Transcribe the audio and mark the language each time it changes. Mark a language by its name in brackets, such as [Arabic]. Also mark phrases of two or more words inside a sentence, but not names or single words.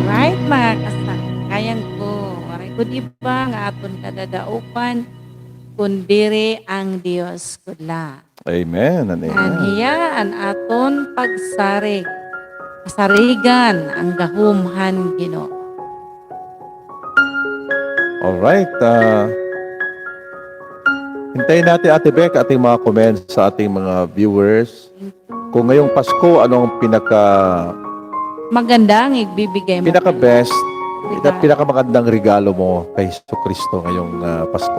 [Waray] Right, mga kasangkayan ko. Waray ko di ba nga aton kadadaupan kundiri ang Dios kudla. [English] Amen and amen. [Waray] Anhiyaan aton pagsarig. Pasarigan ang gahumhan Ginoo. Alright. [Filipino] Hintayin natin, Ate Beck, ating mga comments sa ating mga viewers. Kung ngayong Pasko, anong Maganda ang igbibigay mo. pinaka-best, Regalo. pinakamagandang regalo mo kay Jesucristo ngayong Pasko?